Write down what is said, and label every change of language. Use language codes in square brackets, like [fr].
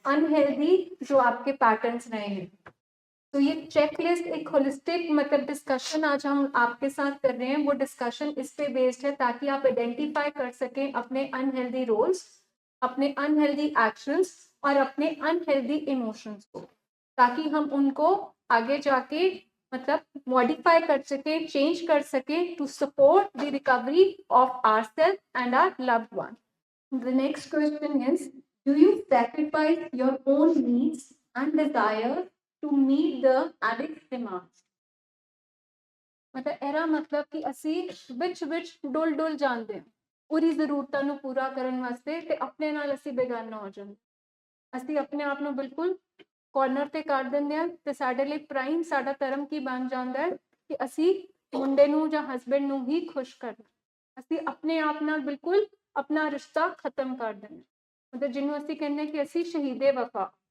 [hi] Unhealthy जो आपके patterns रहे हैं। तो ये चेकलिस्ट एक होलिस्टिक मतलब डिस्कशन आज हम आपके साथ कर रहे हैं, वो डिस्कशन इस पे बेस्ड है ताकि आप आइडेंटिफाई कर सकें अपने अनहेल्दी रोल्स, अपने अनहेल्दी एक्शंस और अपने अनहेल्दी इमोशंस को, ताकि हम उनको आगे जाके मतलब मॉडिफाई कर सके, चेंज कर सके [en] To support the recovery of ourselves and our loved one. The next question is, do you sacrifice your own needs and desires to meet the addict's demands? [pa] मतलब ਇਹਦਾ ਮਤਲਬ ਕਿ ਅਸੀਂ ਵਿੱਚ ਡੁੱਲ ਡੁੱਲ ਜਾਂਦੇ ਹਾਂ ਪੂਰੀ ਜ਼ਰੂਰਤਾਂ ਨੂੰ ਪੂਰਾ ਕਰਨ ਵਾਸਤੇ ਤੇ ਆਪਣੇ ਨਾਲ ਅਸੀਂ ਬੇਗਾਨਾ ਹੋ ਜਾਂਦੇ, ਅਸੀਂ ਆਪਣੇ ਆਪ ਨੂੰ ਬਿਲਕੁਲ ਕਾਰਨਰ ਤੇ ਕਰ ਦਿੰਦੇ ਹਾਂ ਤੇ ਸਾਡੇ ਲਈ ਪ੍ਰਾਈਮ ਸਾਡਾ ਧਰਮ ਕੀ ਬਣ ਜਾਂਦਾ ਹੈ ਕਿ ਅਸੀਂ ਮੁੰਡੇ ਨੂੰ ਜਾਂ ਹਸਬੈਂਡ ਨੂੰ ਹੀ ਖੁਸ਼ ਕਰਨਾ, ਅਸੀਂ ਆਪਣੇ ਆਪ ਨਾਲ ਬਿਲਕੁਲ ਆਪਣਾ ਰਿਸ਼ਤਾ ਖਤਮ ਕਰ ਦਿੰਦੇ, ਮਤਲਬ ਜਿਹਨੂੰ ਅਸੀਂ ਕਹਿੰਦੇ ਕਿ ਅਸੀਂ ਸ਼ਹੀਦੇ ਵਫਾ।